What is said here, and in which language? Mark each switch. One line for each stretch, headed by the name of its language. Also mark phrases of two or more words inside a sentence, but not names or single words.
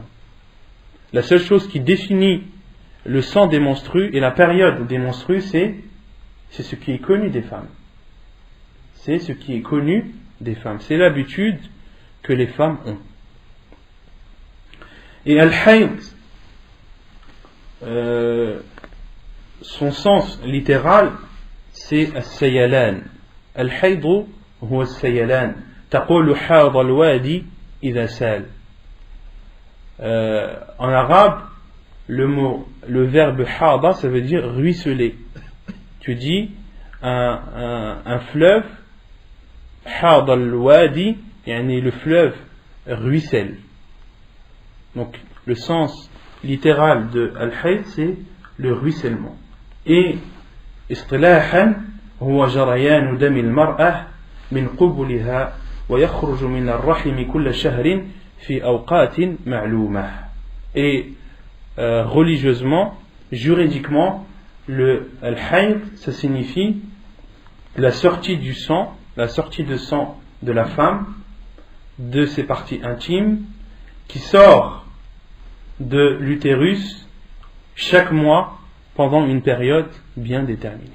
French: La seule chose qui définit le sang des menstrues et la période des menstrues, c'est ce qui est connu des femmes. C'est ce qui est connu des femmes. C'est l'habitude que les femmes ont. Et al-hayd, son sens littéral, c'est as-sayalan.
Arabic: الحيض هو السيلان. تقول هذا الوادي إذا سال.
French: En arabe, le verbe hada, ça veut dire ruisseler. Tu dis un fleuve,
Arabic: حاض الوادي يعني
French: le fleuve ruisselle. Donc le sens littéral de al-hayd, c'est le ruissellement.
Arabic: Et istilahan, هو جريان دم المرأة من قبلها ويخرج من الرحم كل شهر في أوقات معلومة.
French: Et religieusement, juridiquement, le al-hayd, ça signifie la sortie du sang, la sortie de sang de la femme, de ses parties intimes, qui sort de l'utérus chaque mois pendant une période bien déterminée.